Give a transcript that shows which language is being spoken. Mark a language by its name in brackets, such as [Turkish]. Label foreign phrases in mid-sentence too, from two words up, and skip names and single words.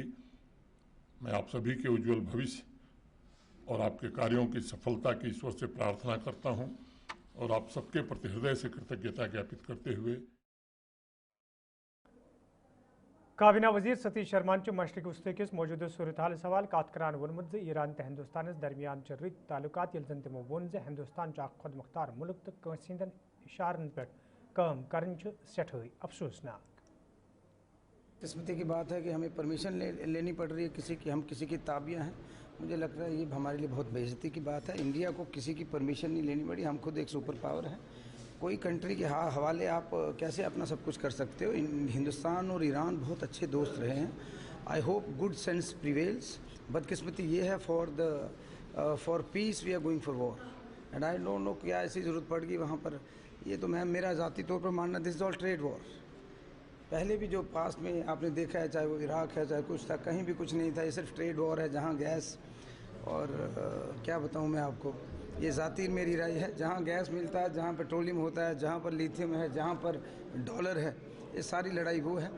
[Hindi] मैं आप सभी के उज्जवल भविष्य और आपके कार्यों की सफलता की ईश्वर से प्रार्थना करता हूं और आप सबके प्रति हृदय से कृतज्ञता ज्ञापित करते हुए [Kashmiri] काबीना वजीर सतीश शर्मा मशरक वस्ती किस मौजूदा सूरत हाल सवाल कत करान वोनमुत ईरान तो हिंदुस्तान दरमियान रुत ताल्लुकात ये जन तमो वोन हिंदुस्तान खुद मुख्तार मुल्क तो कंस हंदन इशारन पे काम करन सठई अफसोसनाक। [Hindi] किस्मती की बात है कि हमें परमिशन लेनी पड़ रही है हम किसी की ताबिया हैं। मुझे लगता है ये हमारे लिए बहुत बेइज्जती की बात है। इंडिया को किसी की परमिशन नहीं लेनी पड़ी। हम खुद एक सुपर पावर है। कोई कंट्री के हवाले आप कैसे अपना सब कुछ कर सकते हो। हिंदुस्तान और ईरान बहुत अच्छे दोस्त रहे हैं। [English] I hope good sense prevails. [Hindi] बदकिस्मती ये है [English] for peace we are going for war and I don't know [Hindi] क्या ऐसी ज़रूरत पड़ गई वहाँ पर। ये तो मेरा ज़ाती तौर पर मानना [English] this is all trade war. [Hindi] पहले भी जो पास्ट में आपने देखा है, चाहे वो इराक है चाहे कुछ था, कहीं भी कुछ नहीं था। ये सिर्फ [English] trade war [Hindi] है जहाँ गैस और क्या बताऊँ मैं आपको, ये ज़ाती मेरी राय है। जहाँ गैस मिलता है, जहाँ पेट्रोलियम होता है, जहाँ पर लिथियम है, जहाँ पर डॉलर है, ये सारी लड़ाई वो है।